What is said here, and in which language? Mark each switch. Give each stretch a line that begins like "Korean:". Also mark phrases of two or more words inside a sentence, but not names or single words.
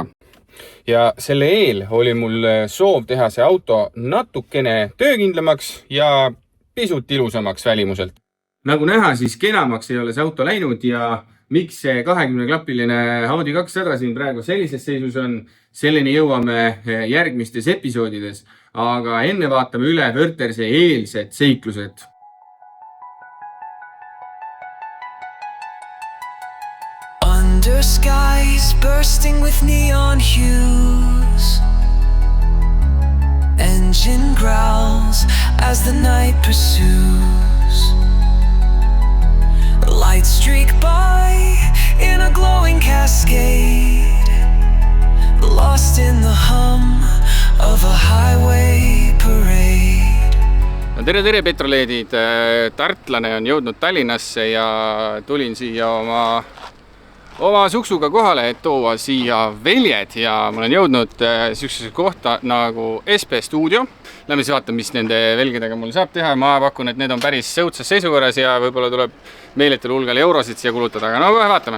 Estonian: Ja selle eel oli mul soov teha see auto natukene töökindlamaks ja pisut ilusamaks välimuselt. Nagu näha, siis kenamaks ei ole see auto läinud ja miks see 20-klapiline Audi 200 siin praegu sellises seisus on, selleni jõuame järgmistes episoodides. Aga enne vaatame üle Wörthersee eelsed seiklused.
English: Under skies bursting with neon hues, engine growls as the night pursues. Lights streak by in a glowing cascade, lost in the hum of a highway parade.
Estonian: No tere petroleedid, tartlane on jõudnud Tallinnasse ja tulin siia oma suksuga kohale, et tuua siia väljed ja ma olen jõudnud sellisesse kohta nagu SP Studio. Lähme siis vaatame, mis nende velgedega mul saab teha. Ma pakun, et need on päris sõudsas seisukorras ja võib-olla tuleb meeletul hulgal eurosid siia kulutada, aga no kohe vaatame.